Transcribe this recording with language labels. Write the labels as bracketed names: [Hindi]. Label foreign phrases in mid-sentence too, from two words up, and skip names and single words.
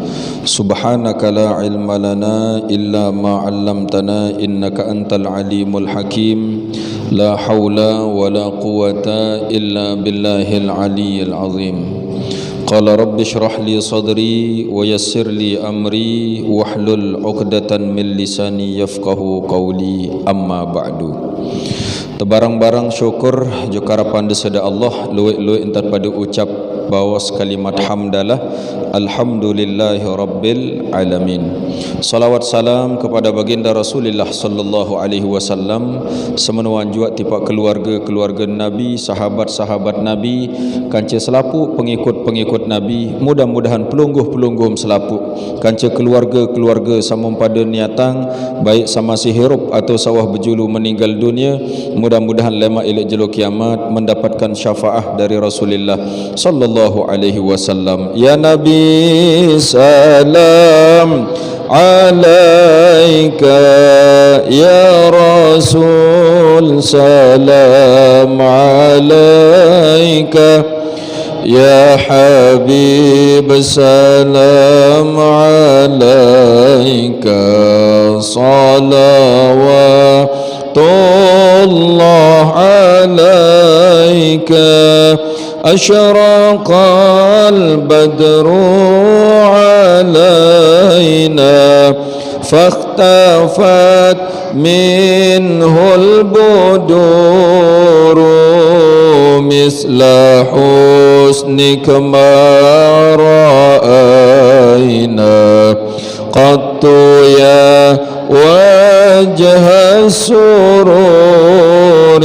[Arabic] سبحانك لا علم لنا إلا ما علمتنا إنك أنت العليم الحكيم. لا حول ولا قوة إلا بالله العلي العظيم. قال رب اشرح لي صدري ويسر لي أمري واحلل عقدة من لساني يفقهوا قولي أما بعد. [Sasak] Tebarang-barang syukur jukarapan desada Allah, luwek-luwek entar pada ucap bawas kalimat hamdalah [Arabic] الحمد لله رب العالمين. [Indonesian] Salawat salam kepada baginda Rasulullah [Arabic] صلى الله عليه وسلم, [Indonesian] semenuan juga tipak keluarga Nabi, sahabat-sahabat Nabi, [Sasak] kanca selapu [Indonesian] pengikut-pengikut Nabi. Mudah-mudahan pelungguh-pelungguh selapu, [Sasak] kanca keluarga samung pada niatang baik sama si hirup atau sawah berjulu [Indonesian] meninggal dunia, mudah-mudahan [Sasak] lema ilak jelo kiamat [Indonesian] mendapatkan syafaah dari Rasulullah [Arabic] صلى الله عليه وسلم. يا نبي سلام عليك يا رسول سلام عليك يا حبيب سلام عليك صلوات الله عليك. أشرق البدر علينا فاختفت منه البدور مثل حسنك ما رأينا قط يا وجه السرور.